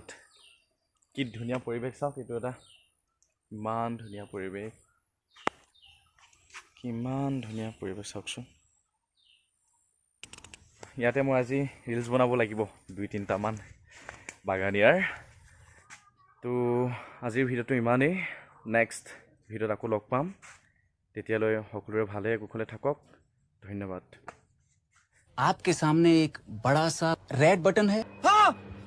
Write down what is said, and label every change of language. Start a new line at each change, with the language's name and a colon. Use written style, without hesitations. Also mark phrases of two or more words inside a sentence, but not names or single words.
Assamese: কি ধুনীয়া পৰিৱেশ চাওক, এইটো এটা ইমান ধুনীয়া পৰিৱেশ, কিমান ধুনীয়া পৰিৱেশ চাওকচোন। ইয়াতে মই আজি ৰিলছ বনাব লাগিব 2-3টামান বাগানীয়াৰ। তো আজিৰ ভিডিঅ'টো ইমানেই। নেক্সট ভিডিঅ'ত আকৌ লগ পাম। তেতিয়ালৈ সকলোৰে ভালে কুশলে থাকক। ধন্যবাদ।
Hindi: आपके सामने एक बड़ा सा रेड बटन है। हाँ!